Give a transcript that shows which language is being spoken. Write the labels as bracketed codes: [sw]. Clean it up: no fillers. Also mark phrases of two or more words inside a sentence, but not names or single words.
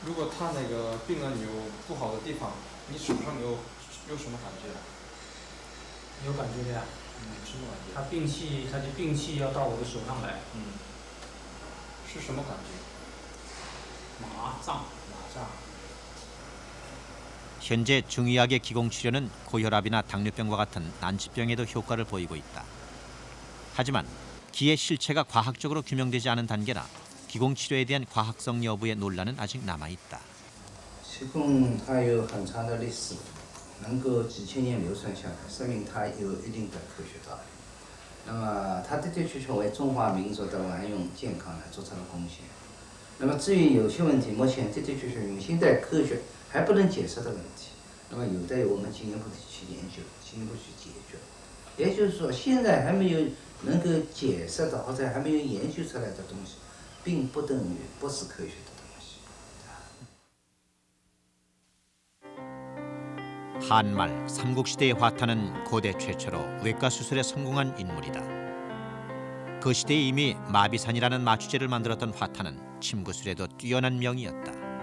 [zh] 如果他那个病人有不好的地方，你手上有什么感觉？有感觉的呀。什么感觉？他的病气要到我的手上来。是什么感觉？麻胀。 [ko] 현재 중의학의 기공치료는 고혈압이나 당뇨병과 같은 난치병에도 효과를 보이고 있다. 하지만 기의 실체가 과학적으로 규명되지 않은 단계라 기공치료에 대한 과학성 여부의 논란은 아직 남아있다. [zh] 기공 它有很长的历史，能够几千年流传下来，说明它有一定的科学道理。那么它的确确为中华民族的万用健康呢做出了贡献。那么至于有些问题，目前的确确用现代科学还不能解释的问题，那么有待于我们进一步的去研究，进一步去解决。也就是说，现在还没有能够解释的或者还没有研究出来的东西，并不等于不是科学的东西。 [ko] 한말 삼국시대의 화타는 고대 최초로 외과 수술에 성공한 인물이다. 그 시대에 이미 마비산이라는 마취제를 만들었던 화타는 침구술에도 뛰어난 명이었다.